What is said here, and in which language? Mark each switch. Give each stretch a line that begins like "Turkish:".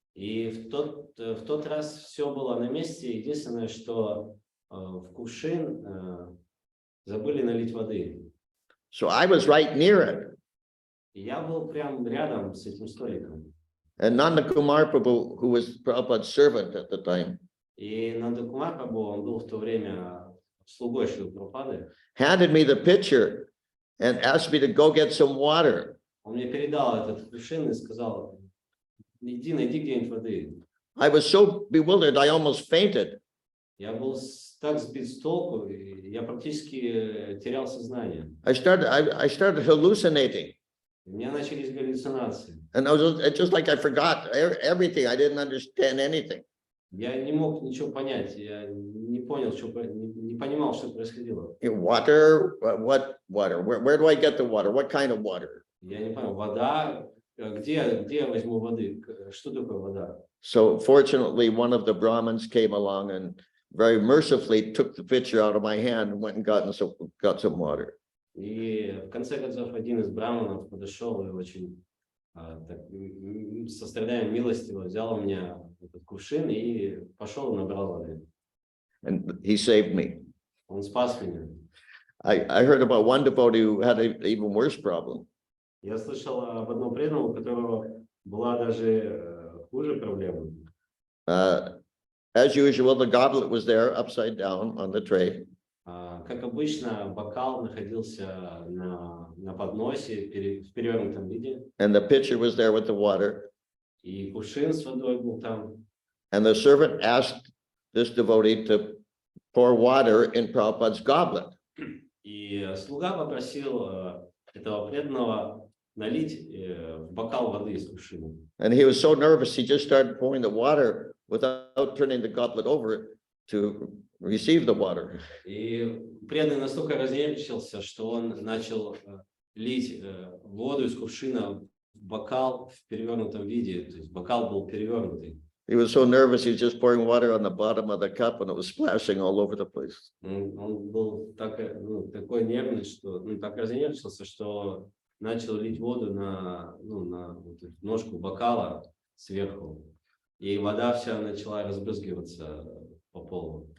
Russian: И в тот раз все было на месте. Единственное, что в кувшин забыли налить воды.
English: So I was right near it.
Russian: И я был прям рядом с этим столиком.
English: And Nanda Kumar Prabhu, who was Prabhupada's servant at the time,
Russian: И Нанда Кумар Прабху, он был в то время слугой Шрилы Прабхупады,
English: handed me the pitcher and asked me to go get some water.
Russian: он мне передал этот кувшин и сказал, иди, найди где-нибудь воды.
English: I was so bewildered, I almost fainted.
Russian: Я был так сбит с толку, я практически терял сознание.
English: I started hallucinating.
Russian: У меня начались галлюцинации.
English: And I was just like I forgot everything. I didn't understand anything.
Russian: Я не мог ничего понять, я не понял, не понимал, что происходило.
English: Water? What water? Where do I get the water? What kind of water?
Russian: Я не понял, вода, где я возьму воды, что такое вода?
English: So fortunately, one of the Brahmins came along and very mercifully took the pitcher out of my hand and went and got some water.
Russian: И в конце концов один из браманов подошел и очень со страданием милостиво взял у меня этот кувшин и пошел и набрал воды.
English: And he saved me.
Russian: Он спас меня.
English: I heard about one devotee who had an even worse problem.
Russian: Я слышал об одном преданном, у которого была даже хуже проблема.
English: As usual, the goblet was there upside down on the tray.
Russian: Как обычно, бокал находился на подносе в перевернутом виде.
English: And the pitcher was there with the water.
Russian: И кувшин с водой был там.
English: And the servant asked this devotee to pour water in Prabhupada's goblet.
Russian: И слуга попросил этого преданного налить в бокал воды из кувшина.
English: And he was so nervous, he just started pouring the water without turning the goblet over to receive the water.
Russian: И преданный настолько разнервничался, что он начал лить воду из кувшина в бокал в перевернутом виде, то есть бокал был перевернутый.
English: He was so nervous, he was just pouring water on the bottom of the cup and it was splashing all over the place.
Russian: Он был такой нервный, что так разнервничался, что начал лить воду на вот эту ножку бокала сверху, и вода вся начала разбрызгиваться по полу.